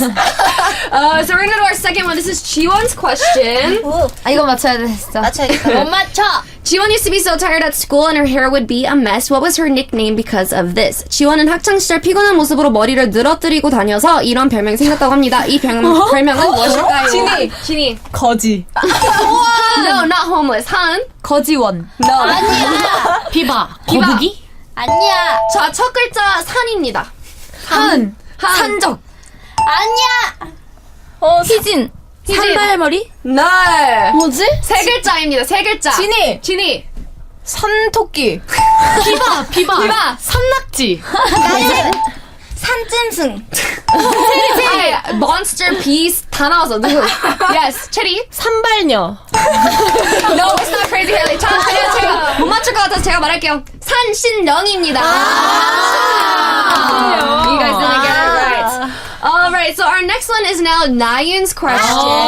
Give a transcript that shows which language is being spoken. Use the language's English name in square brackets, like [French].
[English] So we're gonna do our second one. This is Jiwon's question. [Korean] 이거 맞춰야 됐어. 맞춰야겠다. 못 맞춰. [English] Jiwon used to be so tired at school and her hair would be a mess. What was her nickname because of this? [Korean] 지원은 학창시절 피곤한 모습으로 머리를 늘어뜨리고 다녀서 이런 별명이 생겼다고 합니다. 이 별명은 무엇일까요? 지니. 거지. [English] No, not homeless. 한. [Korean] 거지원. [English] No. [Korean] 비바. 거북이? 아니야. 자, 첫 글자 산입니다. 산적. 아니야. 희진. 산발머리? 네. 뭐지? 세 글자입니다. 세 글자. 지니. 산토끼. 비바. 산낙지. 나는 산짐승. 체리. [English] Monster Beast [Korean] 다 나와서 누구? [English] Yes. 체리. [Korean] 산발녀. [English] No, it's not crazy Hailey. [Korean] 자, 제가 못 맞출 것 같아서 제가 말할게요. 산신령입니다. [English] You guys didn't get it right. Alright, so our next one is now Naeun's question.